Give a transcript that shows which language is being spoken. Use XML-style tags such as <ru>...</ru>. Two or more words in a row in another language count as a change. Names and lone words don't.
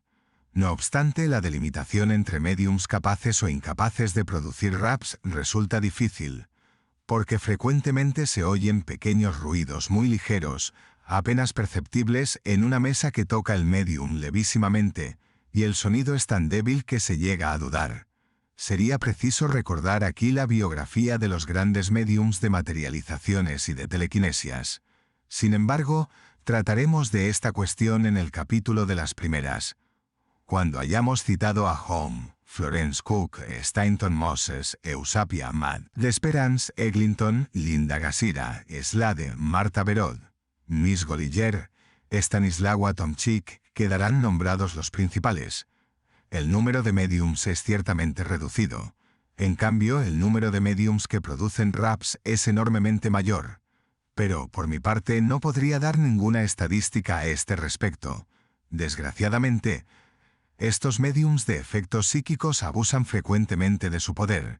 <es>No obstante, la delimitación entre médiums capaces o incapaces de producir raps resulta difícil, porque frecuentemente se oyen pequeños ruidos muy ligeros, apenas perceptibles en una mesa que toca el médium levísimamente, y el sonido es tan débil que se llega a dudar. Sería preciso recordar aquí la biografía de los grandes médiums de materializaciones y de telequinesias. Sin embargo, trataremos de esta cuestión en el capítulo de las primeras. Cuando hayamos citado a Home, Florence Cook, Stainton Moses, Eusapia Mad, D'Esperance, Eglinton, Linda Gasira, Slade, Marta Berod, Miss Golliger, Stanislawa Tomczyk, quedarán nombrados los principales. El número de médiums es ciertamente reducido. En cambio, el número de médiums que producen raps es enormemente mayor. Pero, por mi parte, no podría dar ninguna estadística a este respecto. Desgraciadamente, estos médiums de efectos psíquicos abusan frecuentemente de su poder.</es>